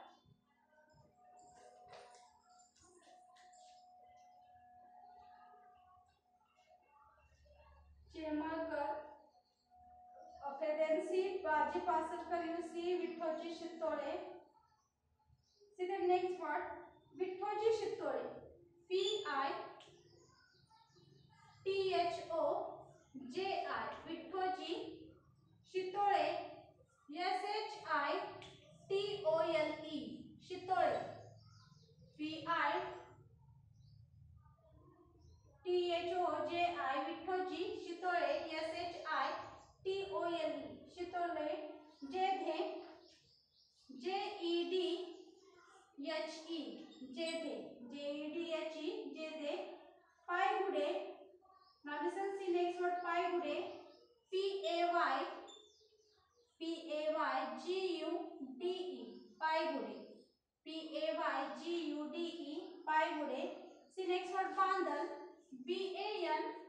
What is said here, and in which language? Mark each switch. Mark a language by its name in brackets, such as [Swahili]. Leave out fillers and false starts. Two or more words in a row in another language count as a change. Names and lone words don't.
[English] Shirmalkar. Okay, then see Baji Pasalkar, you see Vithoji Shitole. See the next word, Vithoji Shitole. Vithoji. Vithoji Shitole. Shitole. Shitole. Vithoji Shitole. Shitole. Shitole. Jedhe. Jedhe. Jedhe. Jedhe. Paigude. Now listen, see next word, Paigude. Paigude. Paigude. Paigude. See next word, Bandal. Bandal.